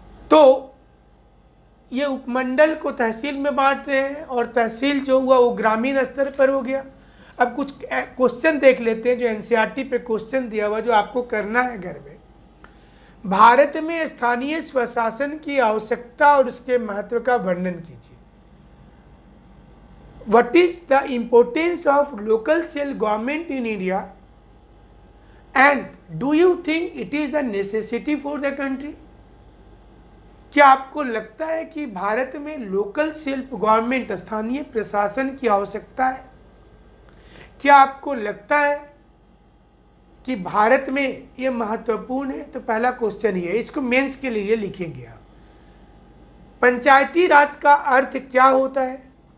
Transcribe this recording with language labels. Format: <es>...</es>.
<hi>तो ये उपमंडल को तहसील में बांट रहे हैं, और तहसील जो हुआ वो ग्रामीण स्तर पर हो गया। अब कुछ क्वेश्चन देख लेते हैं जो एनसीईआरटी पे क्वेश्चन दिया हुआ, जो आपको करना है घर में। भारत में स्थानीय स्वशासन की आवश्यकता और उसके महत्व का वर्णन कीजिए।</hi> <en>What is the importance of local self government in India, and do you think it is the necessity for the country?</en> <hi>क्या आपको लगता है कि भारत में लोकल सेल्फ गवर्नमेंट, स्थानीय प्रशासन की आवश्यकता है? क्या आपको लगता है कि भारत में ये महत्वपूर्ण है? तो पहला क्वेश्चन ये है, इसको मेंस के लिए लिखेंगे आप। पंचायती राज का अर्थ क्या होता है?</hi>